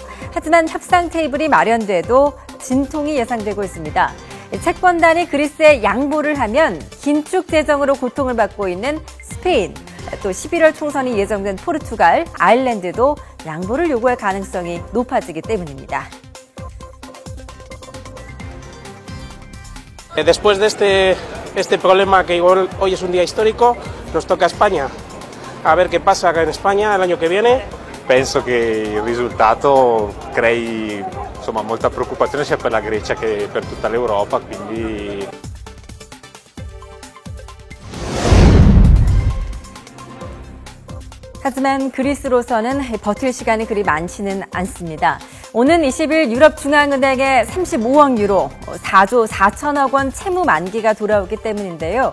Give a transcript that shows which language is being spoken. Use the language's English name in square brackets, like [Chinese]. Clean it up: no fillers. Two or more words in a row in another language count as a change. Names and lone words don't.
[Korean] 하지만 협상 테이블이 마련돼도 진통이 예상되고 있습니다. 채권단이 그리스에 양보를 하면 긴축 재정으로 고통을 받고 있는 스페인, 또 11월 총선이 예정된 포르투갈, 아일랜드도 양보를 요구할 가능성이 높아지기 때문입니다. [Spanish] Después de este problema que hoy es un día histórico, nos toca a España. A ver qué pasa acá en España el año que viene. [Italian] Penso che il risultato crei insomma, molta preoccupazione sia per la Grecia che per tutta l'Europa, quindi [Korean] 하지만 그리스로서는 버틸 시간이 그리 많지는 않습니다. 오는 20일 유럽중앙은행에 35억 유로, 4조 4천억 원 채무 만기가 돌아오기 때문인데요.